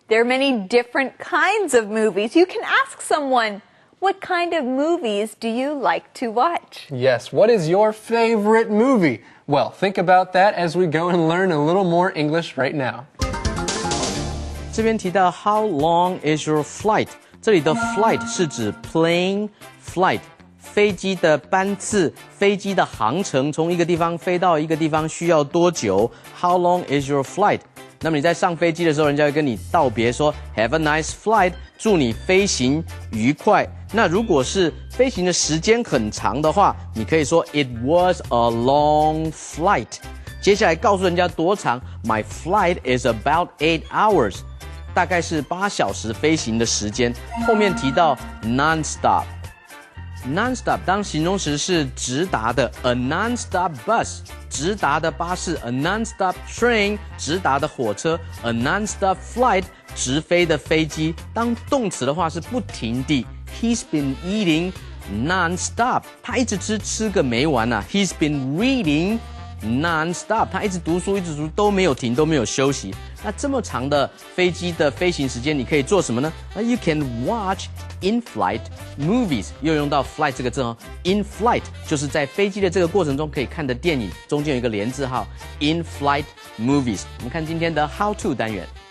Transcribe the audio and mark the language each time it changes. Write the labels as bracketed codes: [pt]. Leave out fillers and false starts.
[en] There are many different kinds of movies. You can ask someone, what kind of movies do you like to watch? Yes, what is your favorite movie? Well, think about that as we go and learn a little more English right now. [zh] 这边提到 [en] How long is your flight？ [zh] 这里的 flight 是指 plane flight。飞机的班次，飞机的航程，从一个地方飞到一个地方需要多久 ？ [en] How long is your flight？ [zh] 那么你在上飞机的时候，人家会跟你道别说 [en] Have a nice flight， [zh] 祝你飞行愉快。那如果是飞行的时间很长的话，你可以说 [en] It was a long flight。 [zh] 接下来告诉人家多长 ， [en] My flight is about 8 hours， [zh] 大概是8小时飞行的时间。后面提到 non-stop。Non-stop 当形容词是直达的 ，a non-stop bus 直达的巴士 ，a non-stop train 直达的火车 ，a non-stop flight 直飞的飞机。当动词的话是不停地 ， [en] He's been eating non-stop， [zh] 他一直吃个没完啊 ， [en] He's been reading non-stop， [zh] 他一直读书都没有停都没有休息。那这么长的飞机的飞行时间，你可以做什么呢？那 [en] You can watch in-flight movies， [zh] 又用到 flight 这个字哦。 In-flight 就是在飞机的这个过程中可以看的电影，中间有一个连字号 in-flight movies。我们看今天的 How to 单元。